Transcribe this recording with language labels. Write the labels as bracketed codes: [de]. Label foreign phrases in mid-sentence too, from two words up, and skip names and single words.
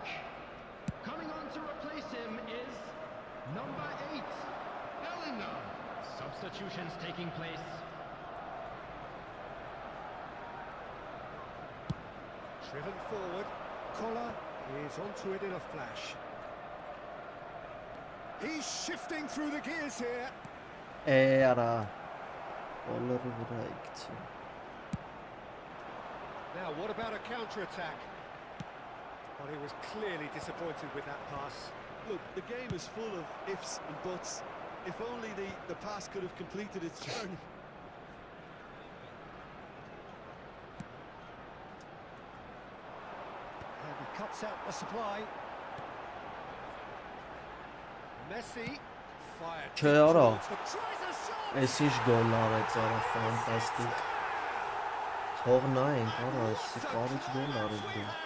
[en] Coming on to replace him is number 8, Bellingham. Substitutions taking place. Driven forward. Koller is onto it in a flash. He's shifting through the gears here. [hy] Արա։ Բոլորը վրա եկցի։ [en] Now, what about a counter-attack? Well, he was clearly disappointed with that pass. Look, the game is full of ifs and buts. If only the pass could have completed its journey. And he cuts out the supply. Messi fired. [hy] Չէ, արա։ [en] Tries a shot. [hy] Էս ինչ գոլ արեց, արա, ֆանտաստիկ։ Թող նայենք, արա, էսի կարիճ գոլ արեց դու։